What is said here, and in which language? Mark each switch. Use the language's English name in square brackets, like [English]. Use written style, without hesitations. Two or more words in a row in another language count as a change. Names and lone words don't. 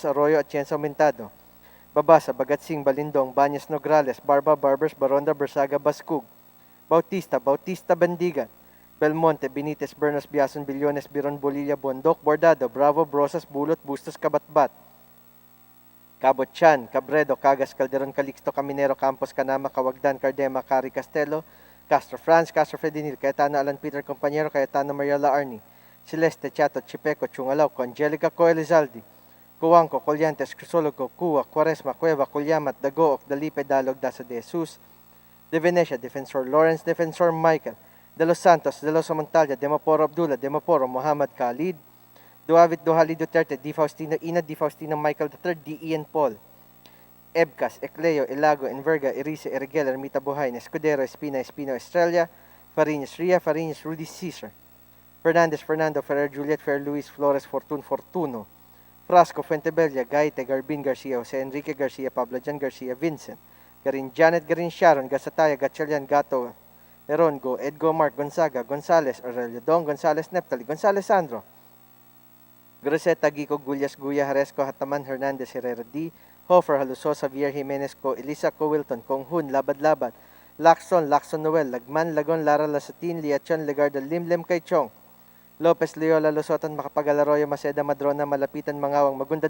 [English] Arroyo, Atienza, Aumentado, Babasa, Bagatsing, Balindong, Banyas, Nograles, Barba, Barbers, Baronda, Bersaga, Bascug, Bautista, Bandigan, Belmonte, Benitez, Bernos, Biason, Billones, Biron, Bolilla, Bondok, Bordado, Bravo, Brosas, Bulot, Bustos, Kabatbat, Cabotchan, Cabredo, Cagas, Calderon, Calixto, Caminero, Campos, Canama, Cawagdan, Cardema, Cari, Castelo, Castro France, Castro Fredinil, Cayetano, Alan Peter, Compañero, Cayetano, Mariela Arni, Celeste, Chato, Chipeco, Chungalaw, Angelica, Coelizaldi, Cuanco, Colyantes, Crisologo, Cua, Quaresma, Cueva, Culyamat, Dagook, Dalipe, Dalog, Daza de Jesus, De Venecia, Defensor Lawrence, Defensor Michael, De Los Santos, De Los Montalya, Demaporo Abdullah, Demaporo Muhammad Khalid, Duavit Duhali Duterte, Di Faustino Ina, Di Faustino Michael III, D. Ian Paul, Ebcas, Ecleo, Ilago, Enverga, Erice, Erigel, Ermita Buhain, Escudero, Espina, Espino, Estrella, Fariñas, Ria, Fariñas, Rudy Caesar, Fernandez, Fernando, Ferrer, Juliet, Fer, Luis, Flores, Fortun, Fortuno, Frasco, Fuentebella, Gaite, Garbin, Garcia, Jose Enrique Garcia, Pablo Jan Garcia, Vincent, Garin Janet, Garin Sharon, Gasataya, Gatchalian, Gato, Lerongo, Edgo, Mark, Gonzaga, Gonzales, Aurelio Dong, Gonzales, Neptali, Gonzales, Sandro, Groseta, Gico, Gullas, Guya, Haresco, Hataman, Hernandez, Herrera D, Hofer, Haluso, Xavier Jimenez, Co, Elisa, Co, Wilton, Konghun, Labad-Labad, Lacson, Lacson Noel, Lagman, Lagon, Lara, Lasatin, Liachon, Legarda, Limlem, Kaichong, Lopez, Leola, Lusotan, Makapag-Alaroyo, Maceda, Madrona, Malapitan, Mangawang, Magunda